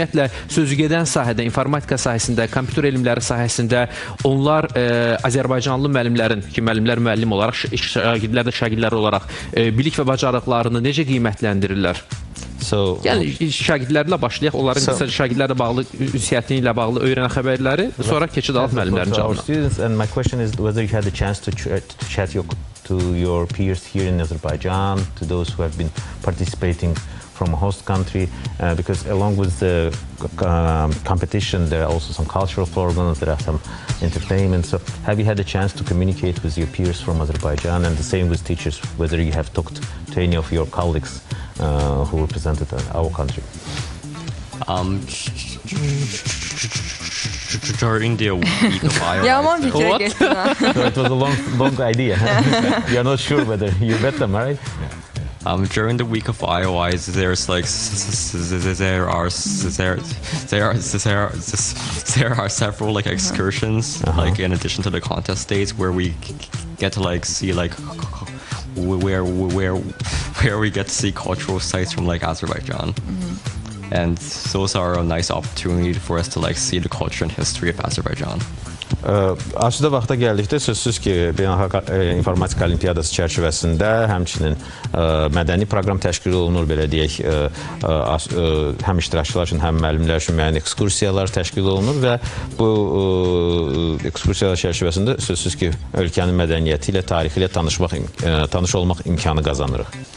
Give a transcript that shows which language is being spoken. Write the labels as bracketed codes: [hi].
[az] Ümumiyyətlə, sözügedən sahədə, informatika sahəsində, kompüter elmləri sahəsində onlar Azərbaycanlı müəllimlərin, ki, müəllimlər müəllim olaraq, şagirdlər də şagirdlər olaraq bilik və bacarıqlarını necə qiymətləndirirlər? Yəni, şagirdlərlə başlayaq, onların şagirdlərlə bağlı, ünsiyyəti ilə bağlı öyrənən xəbərləri, sonra keçid alıb müəllimlərin cavabına. [en] And my question is whether you had the chance to chat to your peers here in Azerbaijan, to those who have been participating from a host country, because along with the competition, there are also some cultural programs, there are some entertainment. So have you had a chance to communicate with your peers from Azerbaijan, and the same with teachers, whether you have talked to any of your colleagues who represented our country? During the week of IOI. [az] Yaman fikir getdin. [en] So it was a long idea. You're not sure whether you met them, right? During the week of IOIs, there's like there are several like excursions, like in addition to the contest days, where we get to like see like where we get to see cultural sites from like Azerbaijan. And those are a nice opportunity for us to like see the culture and history of Azerbaijan. [az] Asudə vaxta gəldikdə sözsüz ki, Beynəlxalq İnformatika Olimpiyadası çərçivəsində həmçinin mədəni proqram təşkil olunur, belə deyək, həm iştirakçılar üçün, həm müəllimlər üçün müəyyən ekskursiyalar təşkil olunur və bu ekskursiyalar çərçivəsində sözsüz ki, ölkənin mədəniyyəti ilə, tarixi ilə tanış olmaq imkanı qazanırıq.